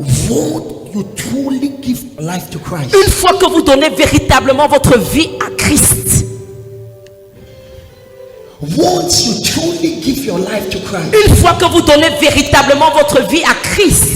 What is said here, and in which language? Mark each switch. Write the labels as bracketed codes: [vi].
[en] Won't you truly give life to Christ? [fr] une fois que vous donnez véritablement votre vie à Christ, [en] Won't you truly give your life to Christ? [fr] une fois que vous donnez véritablement votre vie à Christ,